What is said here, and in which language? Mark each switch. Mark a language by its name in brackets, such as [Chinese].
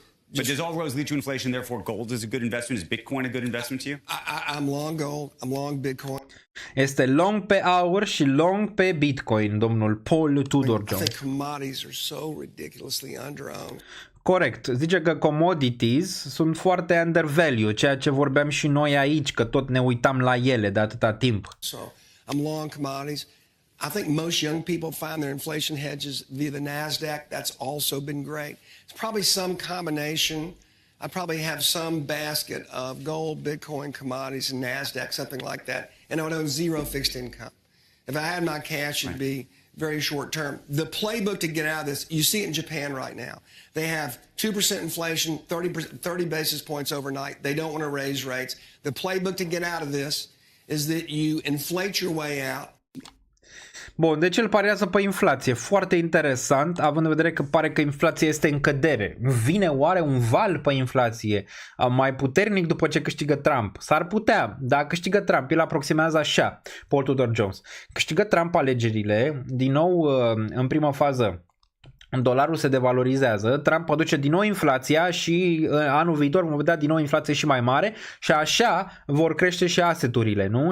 [English] But does all roads lead to inflation, therefore gold is a good investment? Is Bitcoin a good investment to you? I'm long gold, I'm long Bitcoin. [Romanian] Este long pe aur și long pe Bitcoin, domnul Paul Tudor Jones. [English] I think commodities are so ridiculously underowned. [Romanian] Corect. Zice că commodities sunt foarte undervalued, ceea ce vorbeam și noi aici, că tot ne uitam la ele de atâta timp. [English] So, I'm long commodities. I think most young people find their inflation hedges via the NASDAQ. That's also been great. It's probably some combination. I probably have some basket of gold, Bitcoin, commodities, and NASDAQ, something like that. And I would own zero fixed income. If I had my cash, it'd be very short term. The playbook to get out of this, you see it in Japan right now. They have 2% inflation, 30 basis points overnight. They don't want to raise rates. The playbook to get out of this is that you inflate your way out. [Romanian] Bun, deci el pariază pe inflație. Foarte interesant, având în vedere că pare că inflația este în cădere. Vine oare un val pe inflație mai puternic după ce câștigă Trump? S-ar putea, dar câștigă Trump, el aproximează așa, Paul Tudor Jones. Câștigă Trump alegerile, din nou în prima fază dolarul se devalorizează, Trump aduce din nou inflația și anul viitor vom vedea din nou inflație și mai mare și așa vor crește și asset-urile, nu?